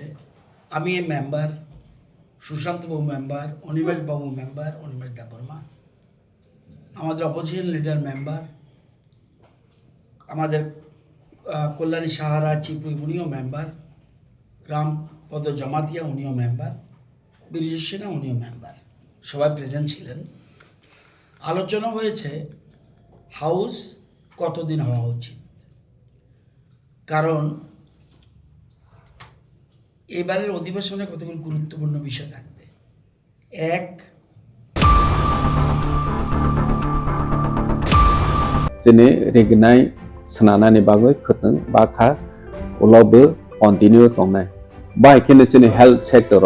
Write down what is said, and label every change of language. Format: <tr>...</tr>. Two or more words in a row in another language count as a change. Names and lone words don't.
<bn>আমি এই মেম্বার, সুশান্তবাবু মেম্বার, অনিমেষবাবু মেম্বার, অনিমেষ দেববর্মা, আমাদের</bn> <en>opposition leader</en> <bn>মেম্বার, আমাদের কল্যাণী সাহারা চিপুই উনিও মেম্বার, রামপদ জমাতিয়া উনিও মেম্বার, বীরজ সিনহা উনিও মেম্বার, সবাই প্রেজেন্ট ছিলেন। আলোচনা হয়েছে হাউস কতদিন হওয়া উচিত, কারণ এবারের অধিবেশনে কতগুলো গুরুত্বপূর্ণ বিষয় থাকবে। এক,</bn> <trp>Jene regnai senana ni bagoi khuteng bakha ulobbe continue tongnai. Bai kene jene</trp> <en>health sector</en>